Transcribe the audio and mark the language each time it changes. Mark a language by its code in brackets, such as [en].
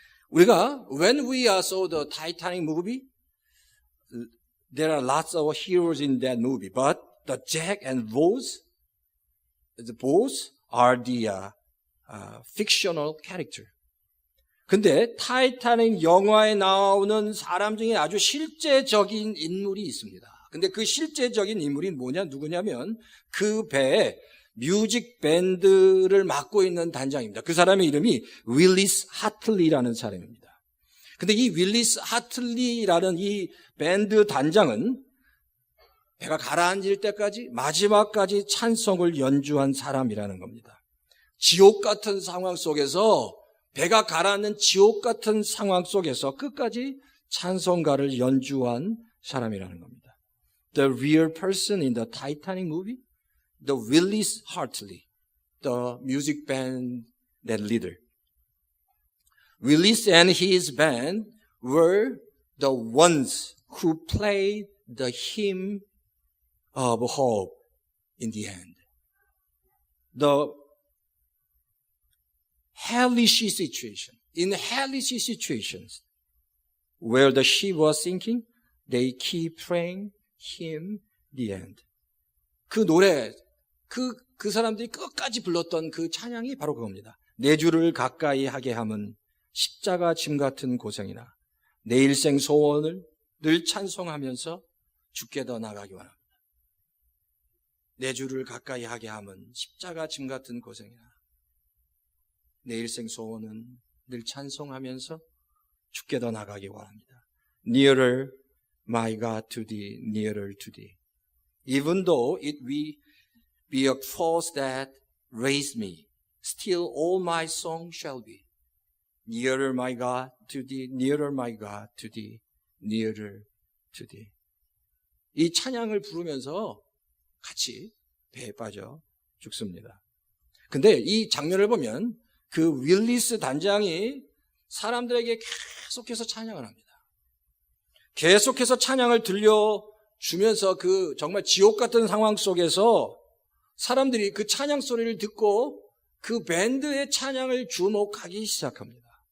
[ko] 우리가 [en] when we saw the Titanic movie, there are lots of heroes in that movie, but the Jack and Rose, both are the fictional character. [ko] 근데 타이타닉 영화에 나오는 사람 중에 아주 실제적인 인물이 있습니다. 근데 그 실제적인 인물이 누구냐면 그 배에 뮤직 밴드를 맡고 있는 단장입니다. 그 사람의 이름이 윌리스 하틀리라는 사람입니다. 근데 이 윌리스 하틀리라는 이 밴드 단장은 배가 가라앉을 때까지 마지막까지 찬송을 연주한 사람이라는 겁니다. 지옥 같은 상황 속에서 배가 가라앉는 지옥 같은 상황 속에서 끝까지 찬송가를 연주한 사람이라는 겁니다. [en] The real person in the Titanic movie, the Willis Hartley, the music band that leader. Willis and his band were the ones who played the hymn of hope in the end. The hellish situation. In hellish situations where the ship was sinking, they keep praying hymn the end. [ko] 그 노래, 그 사람들이 끝까지 불렀던 그 찬양이 바로 그겁니다. 내 주를 가까이 하게 함은 십자가 짐 같은 고생이나 내 일생 소원을 늘 찬송하면서 주께 더 나가기 원합니다. 내 주를 가까이 하게 함은 십자가 짐 같은 고생이나 내 일생 소원은 늘 찬송하면서 주께 더 나가기 원합니다. [en] Nearer, my God, to thee, nearer to thee. Even though it be a cross that raised me, still all my song shall be. Nearer, my God, to thee, nearer, my God, to thee, nearer to thee. [ko] 이 찬양을 부르면서 같이 배에 빠져 죽습니다. 근데 이 장면을 보면 그 윌리스 단장이 사람들에게 계속해서 찬양을 합니다. 계속해서 찬양을 들려주면서 그 정말 지옥 같은 상황 속에서 사람들이 그 찬양 소리를 듣고 그 밴드의 찬양을 주목하기 시작합니다.